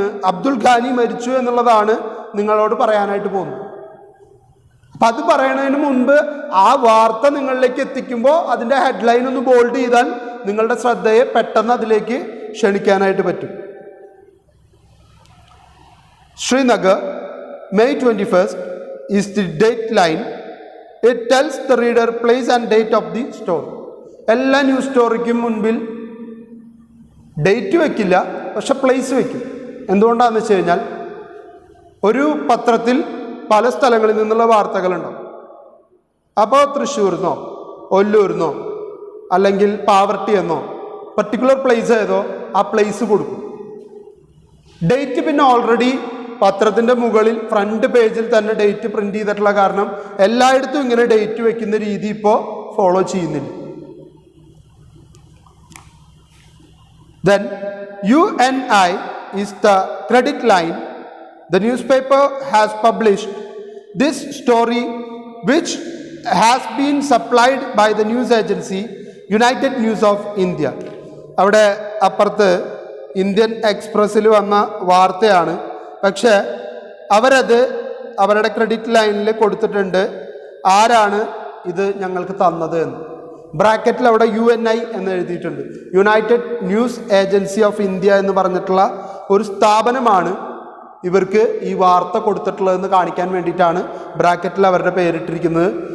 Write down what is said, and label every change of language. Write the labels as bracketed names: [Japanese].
[Malayalam] Abdul Qaani മരിച്ചു എന്നുള്ളതാണ് നിങ്ങളോട് പറയാനായിട്ട് പോകുന്നത്. അപ്പം അത് പറയുന്നതിന് മുൻപ് ആ വാർത്ത നിങ്ങളിലേക്ക് എത്തിക്കുമ്പോൾ അതിൻ്റെ ഹെഡ്ലൈൻ ഒന്ന് ബോൾഡ് ചെയ്താൽ നിങ്ങളുടെ ശ്രദ്ധയെ പെട്ടെന്ന് അതിലേക്ക് ക്ഷണിക്കാനായിട്ട് പറ്റും. [English] Srinagar May 21st is the date line. It tells the reader place and date of the story. [Malayalam] എല്ലാ ന്യൂസ് സ്റ്റോറിക്കും മുൻപിൽ ഡേറ്റ് വയ്ക്കില്ല, പക്ഷെ പ്ലേസ് വയ്ക്കും. എന്തുകൊണ്ടാണെന്ന് വെച്ച് കഴിഞ്ഞാൽ ഒരു പത്രത്തിൽ പല സ്ഥലങ്ങളിൽ നിന്നുള്ള വാർത്തകളുണ്ടാവും. അപ്പോൾ തൃശ്ശൂർന്നോ ഒല്ലൂർന്നോ അല്ലെങ്കിൽ പാവർട്ടി എന്നോ പർട്ടിക്കുലർ പ്ലേസ് ഏതോ ആ പ്ലേസ് കൊടുക്കും. ഡേറ്റ് പിന്നെ ഓൾറെഡി പത്രത്തിൻ്റെ മുകളിൽ ഫ്രണ്ട് പേജിൽ തന്നെ ഡേറ്റ് പ്രിൻ്റ് ചെയ്തിട്ടുള്ള കാരണം എല്ലായിടത്തും ഇങ്ങനെ ഡേറ്റ് വയ്ക്കുന്ന രീതി ഇപ്പോൾ ഫോളോ ചെയ്യുന്നില്ല. [English] Then UNI is the credit line. The newspaper has published this story which has been supplied by the news agency United News of India. [Malayalam] അവിടെ അപ്പുറത്ത് ഇന്ത്യൻ എക്സ്പ്രസ്സിൽ വന്ന വാർത്തയാണ്, പക്ഷേ അവരത് അവരുടെ ക്രെഡിറ്റ് ലൈനിൽ കൊടുത്തിട്ടുണ്ട് ആരാണ് ഇത് ഞങ്ങൾക്ക് തന്നത് എന്ന്. ബ്രാക്കറ്റിൽ അവിടെ UNI എന്ന് എഴുതിയിട്ടുണ്ട്. United news agency of India എന്ന് പറഞ്ഞിട്ടുള്ള ഒരു സ്ഥാപനമാണ് ഇവർക്ക് ഈ വാർത്ത കൊടുത്തിട്ടുള്ളതെന്ന് കാണിക്കാൻ വേണ്ടിയിട്ടാണ് ബ്രാക്കറ്റിൽ അവരുടെ പേരിട്ടിരിക്കുന്നത്.